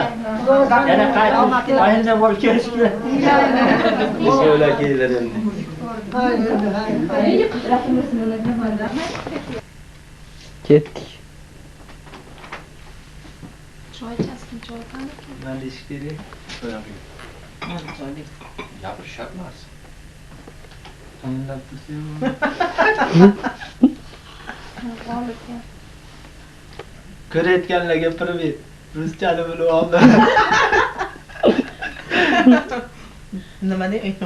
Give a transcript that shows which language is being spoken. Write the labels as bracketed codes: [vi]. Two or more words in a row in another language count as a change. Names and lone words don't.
[uz] Yana qaytib, oyinda bo'lib kelishdi. O'shalar keldilar endi. Ketdik. Choy chaskin, choy qani? [tr] Ben de işleri bırakayım. [uz] Gapirish shart emas. Tanlab tursam. Ko'rayotganlarga privet. Ruschani bilib oldim. Nima deydi?